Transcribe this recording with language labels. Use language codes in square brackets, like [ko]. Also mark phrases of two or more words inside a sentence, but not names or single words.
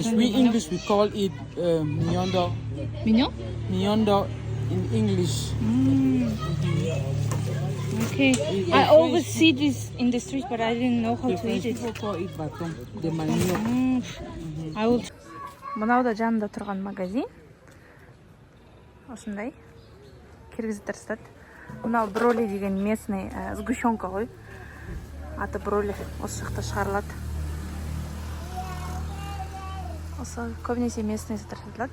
[en] We English we call it miondo. Mignon? Miondo in English. Okay. I always see this in the street, but I didn't know how to eat it. People call it [fr] bâton de manioc. [en] I will. [kk] Мынау да жанында тұрған магазин. Осындай кіргізіп тастады. Мынау броли деген [ru] местный сгущенка [kk] ғой. Аты броли. Осы жақта шығарылады. Осы көбінесе местный сатылады.